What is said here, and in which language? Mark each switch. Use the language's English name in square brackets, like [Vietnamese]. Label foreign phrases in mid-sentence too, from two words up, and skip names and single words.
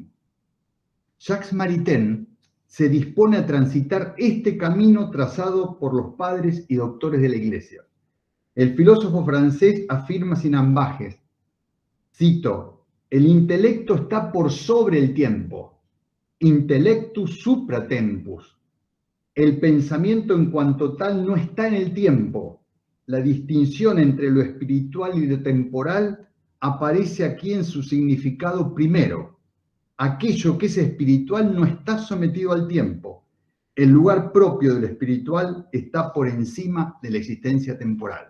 [Spanish] Jacques Maritain se dispone a transitar este camino trazado por los padres y doctores de la Iglesia. El filósofo francés afirma sin ambajes, cito: el intelecto está por sobre el tiempo, [Latin] intellectus supra tempus. [Spanish] El pensamiento en cuanto tal no está en el tiempo. La distinción entre lo espiritual y lo temporal aparece aquí en su significado primero. Aquello que es espiritual no está sometido al tiempo. El lugar propio de lo espiritual está por encima de la existencia temporal.